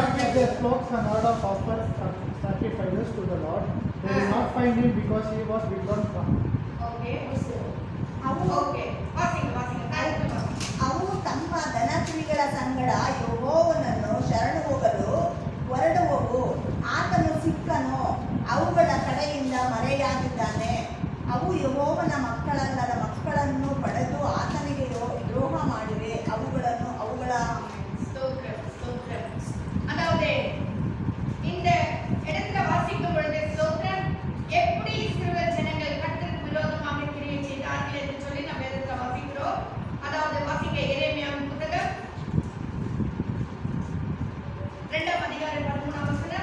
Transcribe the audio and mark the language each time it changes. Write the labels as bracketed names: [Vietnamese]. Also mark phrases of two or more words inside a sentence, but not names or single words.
[English] left their flocks and herd of offered sacrifices to the Lord. They did not find him because he was withdrawn from. [Kannada] ಓಕೆ ಅವು ಓಕೆ ವಾಸಿಂಗ್ ಕಾರ್ಯಕ್ರಮ ಅವು ತಮ್ಮ ದನಕುರಿಗಳ ಸಂಗಡ ಯೆಹೋವನನ್ನು ಶರಣು ಹೋಗಲು ಹೊರಡುವವು. ಆತನು ಸಿಕ್ಕನು, ಅವುಗಳ ಕಡೆಯಿಂದ ಮರೆಯಾಗಿದ್ದಾನೆ. ಅವು ಯೆಹೋವನ ಮಕ್ಕಳಲ್ಲದ ಮಕ್ಕಳನ್ನು ಪಡೆದು ಆತನಿಗೆ ದ್ರೋಹ ಮಾಡಿವೆ. ಅವುಗಳ [Tamil] ஸ்தோத்திரம். அதாவது இந்த இடத்துல வாசிக்கும் பொழுது ஸ்தோத்திரம், எப்படி இஸ்ரவேல் ஜனங்கள் கர்த்தருக்கு விரோதமாக கிரியை செய்தார்கள் என்று சொல்லி நம்ம இடத்துல வாசிக்கிறோம். அதாவது வாசிக்க எரேமியாவின் புத்தகம் 2ஆம் அதிகாரம் 13ஆம் வசனம்.